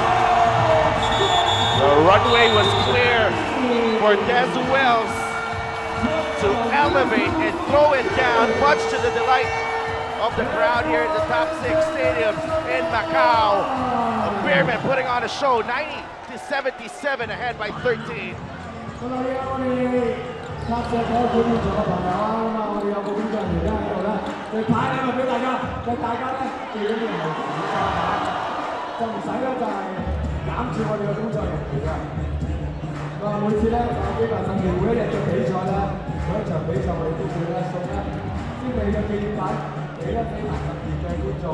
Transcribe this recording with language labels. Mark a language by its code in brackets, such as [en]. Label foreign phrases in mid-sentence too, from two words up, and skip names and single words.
[en] The runway was clear for Des Wells to elevate and throw it down, much to the delight of the crowd here at the top 6 stadiums in Macau. Beerman putting on a show, 90-77 ahead by 13. [yue] 拍隻台館現場嘅朋友啊，咁啊，我哋有個工作人員咧喺度咧，佢派禮物俾大家，就大家咧記緊要係小心嚇，就唔使咧就係攬住我哋嘅工作人員嘅。咁啊，每次咧就基本上每一日嘅比賽咧，每一場比賽我哋都會咧送咧精美嘅紀念品俾咧非凡特別嘅觀眾。